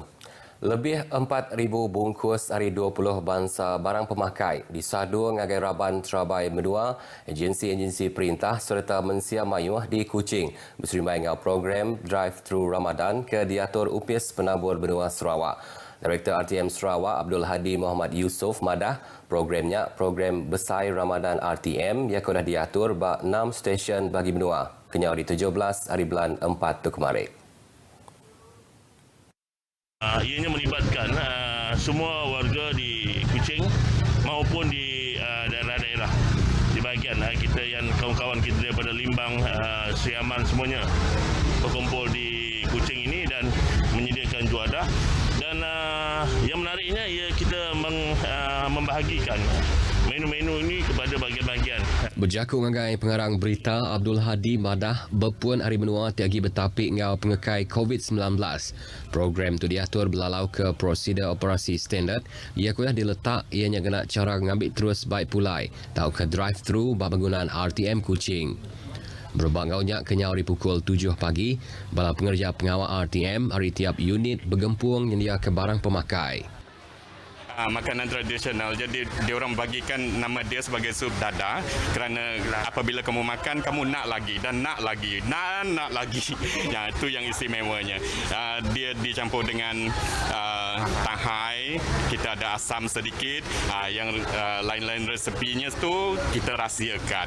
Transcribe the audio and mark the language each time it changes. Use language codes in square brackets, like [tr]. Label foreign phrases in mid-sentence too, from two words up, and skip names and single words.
[iba] Lebih 4,000 bungkus hari 20 bangsa barang pemakai disadu ngagai Raban Terabai Medua, agensi-agensi perintah serta mensia mayuh di Kuching berserimai dengan program Drive-Thru Ramadan ke diatur UPIS Penabur Benua Sarawak. Direktur RTM Sarawak Abdul Hadi Muhammad Yusof madah programnya program Besai Ramadan RTM yang sudah diatur bak 6 stesen bagi benua kenyau di 17 hari bulan 4 tu kemarin. [ms] Ianya melibatkan semua warga di Kuching maupun di daerah-daerah di bahagian kita yang kawan-kawan kita daripada Limbang, Siaman semuanya berkumpul di Kuching ini dan menyediakan juadah. Dan yang menariknya ia kita membahagikan menu-menu ini kepada bahagian-bahagian. [iba] Berjakung ngagai pengarang berita Abdul Hadi madah berpuan hari menua tiagi bertapik ngau pengekai COVID-19. Program tu diatur belalau ke prosedur operasi standard. Ia kulah diletak ianya kena cara ngambil terus baik pulai. Tau ke drive-thru bak penggunaan RTM Kuching. Berubah ngaunya kenyau di pukul 7 pagi, bala pengerja pengawal RTM hari tiap unit bergempung yang dia ke barang pemakai. [ms] Makanan tradisional, jadi diorang bagikan nama dia sebagai sup dada kerana apabila kamu makan kamu nak lagi dan nak lagi nak lagi. Ya, itu yang istimewanya. Dia dicampur dengan tahai, kita ada asam sedikit, yang lain-lain resepinya tu kita rahsiakan.